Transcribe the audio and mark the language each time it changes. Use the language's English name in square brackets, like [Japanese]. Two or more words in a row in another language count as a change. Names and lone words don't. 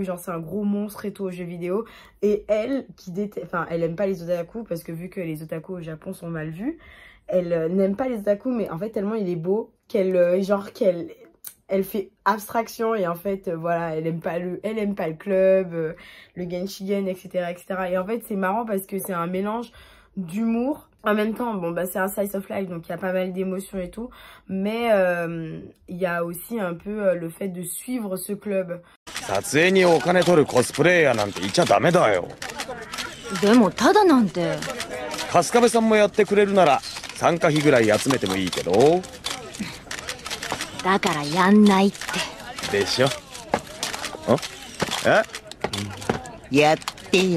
[French] Genre, c'est un gros monstre et tout aux jeux vidéo. Et elle, elle aime pas les otaku, parce que vu que les otaku au Japon sont mal vus, elle n'aime pas les otaku, mais en fait, tellement il est beau qu'elle fait abstraction, et en fait, voilà, elle aime pas le club, le Genshigen, etc., etc. Et en fait, c'est marrant parce que c'est un mélange d'humour. En même temps, bon, c'est un [English] slice of life, [French] donc il y a pas mal d'émotions et tout. Mais il y a aussi un peu le fait de suivre ce club. [Japanese] 撮影にお金取るコスプレイヤーなんて言っちゃダメだよ。でもただなんて。春日部さんもやってくれるなら参加費ぐらい集めてもいいけど。だからやんないって。でしょ。やってよ。